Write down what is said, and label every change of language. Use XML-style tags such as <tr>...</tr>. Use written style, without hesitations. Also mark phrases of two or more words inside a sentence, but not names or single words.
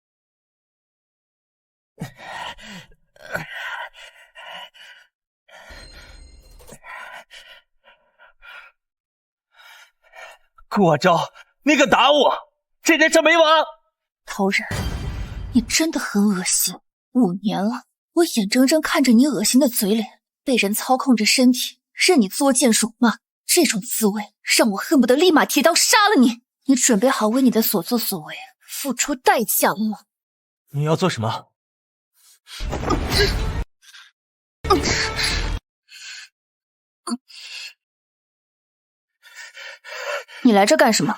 <zh>顧晚舟，你敢打我，这件事沒完！陶然，你真的很惡心。5年了，我眼睜睜看着你惡心的嘴臉，被人操控着身體，任你作賤辱罵，這種滋味讓我恨不得立馬提刀殺了你。你準備好為你的所作所為付出代價了嗎？你要做什麼？你來這幹什麼？</zh>